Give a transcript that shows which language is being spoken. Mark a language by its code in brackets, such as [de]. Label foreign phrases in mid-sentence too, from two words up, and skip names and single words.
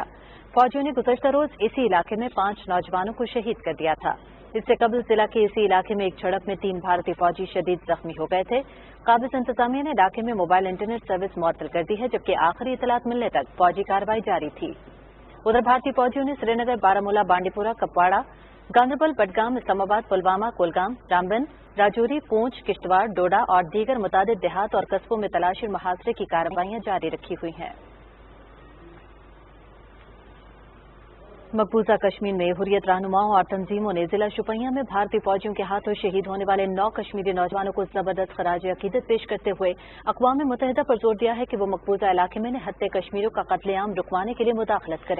[ur] فوجیوں نے گزشتہ روز اسی علاقے میں 5 نوجوانوں کو شہید کر دیا تھا. اس سے قبل ضلع کے اسی علاقے میں ایک جھڑپ میں 3 بھارتی فوجی شدید زخمی ہو گئے تھے. قابض انتظامیہ نے علاقے میں موبائل انٹرنیٹ سروس معطل کر دی ہے، جبکہ آخری اطلاعات ملنے تک فوجی کارروائی جاری تھی. ادھر بھارتی فوجیوں نے سری نگر، بارامولہ، بانڈی پورہ، کپواڑہ، گاندربل، بڈگام، اسلام آباد، پلوامہ، کولگام، رامبن، راجوری، پونچھ، کشتواڑ، ڈوڈا اور دیگر متعدد دیہات اور قصبوں میں تلاشی اور محاصرے کی کارروائیاں جاری رکھی ہوئی ہیں. مقبوضہ کشمیر میں حریت رہنماؤں اور تنظیموں نے ضلع شوپیاں میں بھارتی فوجیوں کے ہاتھوں شہید ہونے والے 9 کشمیری نوجوانوں کو زبردست خراج عقیدت پیش کرتے ہوئے اقوام متحدہ پر زور دیا ہے کہ وہ مقبوضہ علاقے میں نہتے کشمیریوں کا قتل عام رکوانے کے لیے مداخلت کریں.